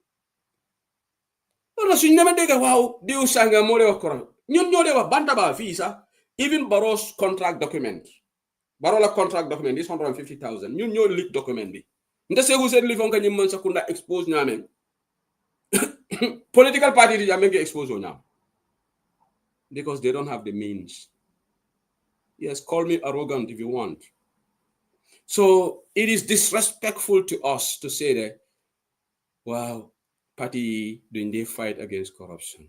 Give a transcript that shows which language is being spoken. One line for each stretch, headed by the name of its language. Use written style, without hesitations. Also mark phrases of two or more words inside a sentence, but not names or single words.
Wolof: wala suñu ñama dégg waaw diw sanga mo le wax corruption ñun ñoo le wax bantaba fi sax
English: even Barrow's contract document
Wolof: Barrow la
English: contract document is 150,000
Wolof: ñun ñoo leak document bi nda Seeku Seydou li fonka ñim man sa kunda expose ñame
English: political party
Wolof: di ñame ngi expose ñam
English: because they don't have the means. Yes, call me arrogant if you want. So it is disrespectful to us to say that wow, party doing they fight against corruption.